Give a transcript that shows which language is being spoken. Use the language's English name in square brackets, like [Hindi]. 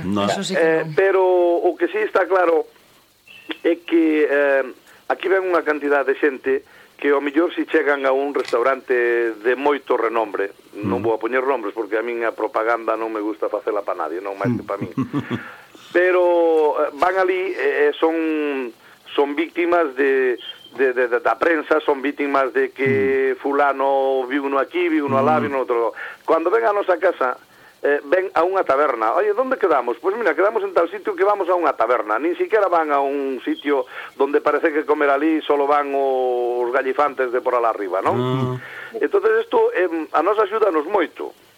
[Galician] Eso sí que non. Pero o que sí está claro é que... aquí ven unha cantidad de xente que ao mellor si chegan a un restaurante de moito renombre, non vou a poñer nombres porque a min a propaganda non me gusta facela para nadie, non máis que para min. Pero van ali, son víctimas da prensa, son víctimas de que fulano vi uno aquí, vi uno alá, vi uno outro. Cando ven a nosa casa... ven a unha taberna. [Spanish] Oye, ¿dónde quedamos? Pues mira, quedamos en tal sitio que vamos a unha taberna. Ni siquiera van a un sitio donde parece que comer alí solo van os gallifantes de por alá arriba, ¿no? Entonces esto [Galician] a nos axúdanos moito.